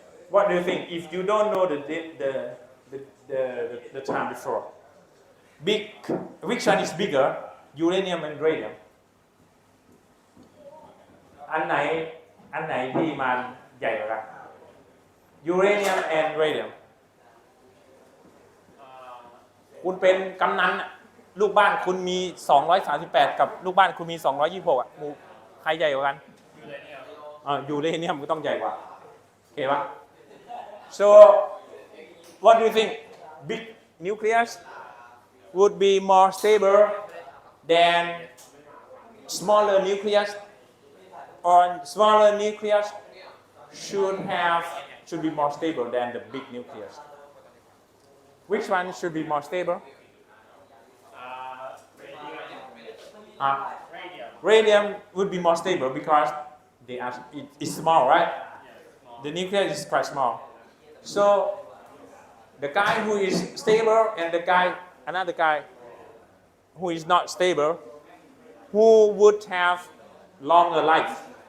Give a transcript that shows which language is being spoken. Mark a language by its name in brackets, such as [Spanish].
[English] What do you think? If you don't know the time before, which one is bigger, uranium and radium? [Thai] อันไหนที่มันใหญ่กว่ากัน uranium and radium คุณเป็นกำนันลูกบ้านคุณมี238กับลูกบ้านคุณมี226อ่ะใครใหญ่กว่ากัน ยูเรเนียมก็ต้องใหญ่กว่าโอเคปะ [English] so what do you think big nucleus would be more stable than smaller nucleus or smaller nucleus should be more stable than the big nucleus. Which one should be more stable? Radium would be more stable because it's small, right? The nucleus is quite small. So the guy who is stable and another guy who is not stable, who would have longer life?